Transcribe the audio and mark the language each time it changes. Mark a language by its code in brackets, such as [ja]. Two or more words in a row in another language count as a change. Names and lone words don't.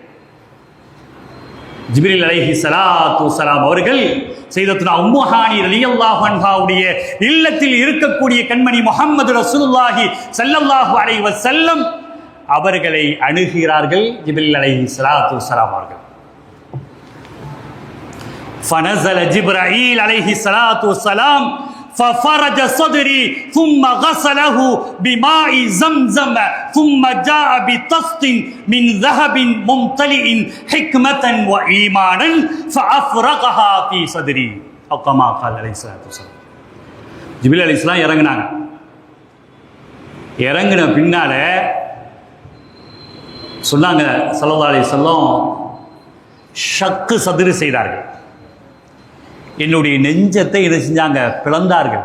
[ta] ஜிப்ரீல் [ar] عليه الصلاة والسلام [ta] அவர்கள் சையதுனா உம்மு ஹானி [ar] رضي الله عنها [ta] இல்லத்தில் இருக்கக்கூடிய கண்மணி முஹம்மது [ar] رسول الله صلى الله عليه وسلم [ta] அவர்களை அணுகிறார்கள். [ar] جبريل عليه الصلاة والسلام அவர்கள் فنزل جبرائيل عليه الصلاة والسلام ففرج صدري ثم غسله بماء زمزم ثم جاء بطست من ذهب ممتلئ حكمة وإيمانا فأفرغها في صدري أو كما قال عليه الصلاة والسلام. [ta] ஜிப்ரீல் அலைஹிஸ்ஸலாம் இறங்கினாங்க. இறங்கின பின்னால சொன்னாங்க [ar] صلى الله عليه وسلم شق الصدر [ta] செய்தார்கள். என்னுடைய நெஞ்சத்தை என்ன செஞ்சாங்க? பிளந்தார்கள்.